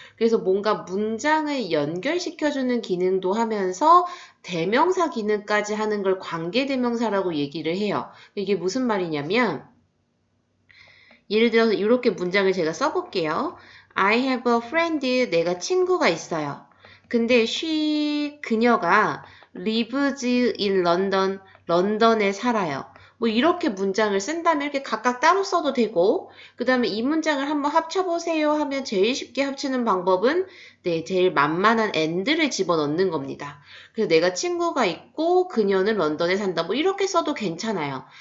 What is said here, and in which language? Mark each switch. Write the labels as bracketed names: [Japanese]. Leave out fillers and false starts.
[Korean] 그래서 뭔가 문장을 연결시켜주는 기능도 하면서 대명사 기능까지 하는 걸 관계대명사라고 얘기를 해요. 이게 무슨 말이냐면 예를 들어서 이렇게 문장을 제가 써볼게요. [English] I have a friend. [Korean] 내가 친구가 있어요. 근데 그녀가 [English] lives in London. [Korean] 런던에 살아요. 뭐 이렇게 문장을 쓴다면 이렇게 각각 따로 써도 되고 그 다음에 이 문장을 한번 합쳐보세요 하면 제일 쉽게 합치는 방법은 제일 만만한 and를 집어넣는 겁니다. 그래서 내가 친구가 있고 그녀는 런던에 산다. 뭐 이렇게 써도 괜찮아요.